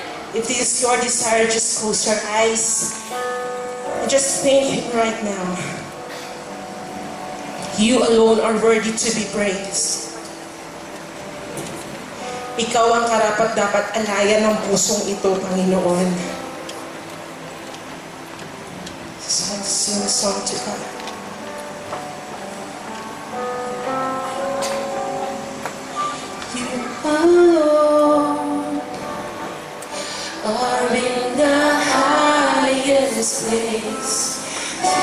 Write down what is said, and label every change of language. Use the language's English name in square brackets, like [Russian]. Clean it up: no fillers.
[English] If this is your desire, just close your eyes and just thank Him right now. You alone are worthy to be praised. [Filipino] Ikaw ang karapat-dapat alayan ng pusong ito, Panginoon. [English] So let's sing a song to God. You alone are in the highest place.